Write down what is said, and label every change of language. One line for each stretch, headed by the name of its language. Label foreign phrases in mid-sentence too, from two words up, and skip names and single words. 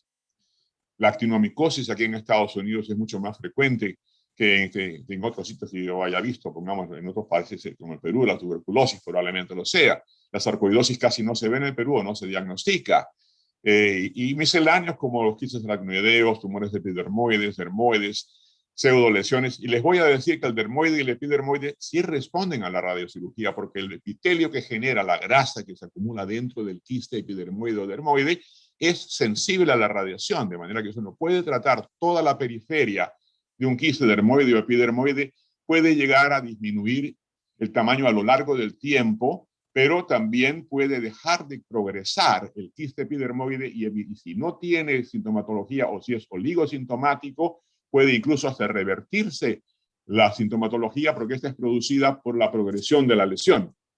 Spanish: La actinomicosis aquí en Estados Unidos es mucho más frecuente que en otros sitios que yo haya visto, pongamos en otros países como el Perú, la tuberculosis probablemente lo sea. La sarcoidosis casi no se ve en el Perú, no se diagnostica. Y misceláneos como los quistes aracnoideos, tumores de epidermoides, dermoides, pseudolesiones. Y les voy a decir que el dermoide y el epidermoide sí responden a la radiocirugía, porque el epitelio que genera la grasa que se acumula dentro del quiste epidermoide o dermoide es sensible a la radiación, de manera que eso no puede tratar toda la periferia de un quiste dermoide o epidermoide, puede llegar a disminuir el tamaño a lo largo del tiempo, pero también puede dejar de progresar el quiste epidermoide y si no tiene sintomatología o si es oligosintomático, puede incluso hasta revertirse la sintomatología porque esta es producida por la progresión de la lesión.